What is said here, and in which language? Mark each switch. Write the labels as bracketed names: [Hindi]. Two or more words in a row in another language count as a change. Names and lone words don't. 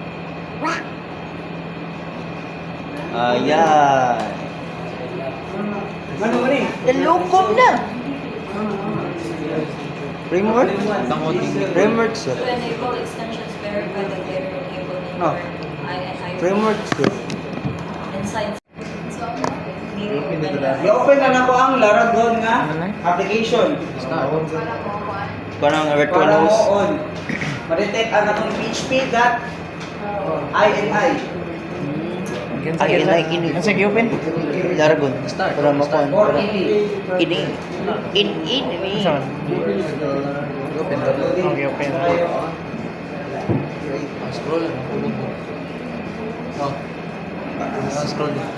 [Filipino] Ayan. [Cebuano] Ano ba ni? Nalukom na. Framework? Framework, sir. [English] To enable extensions, verify that they're enabled in No. your INI [Cebuano] Framework, sir. [English] insights. So, [Cebuano] I-open na nako ang Laragon nga [Filipino] Ano na? [English] application. [Filipino] Parang virtual Para mo [English] host. on. [Cebuano] Ma-detect ang atong PHP.ini. Ay, ini. [Filipino] Ano sa open? Laragon. Para makuha. [Cebuano] Or ini. Ini. Ini. [Filipino] Saan? Open. Okay, open. [English] Scroll. Scroll.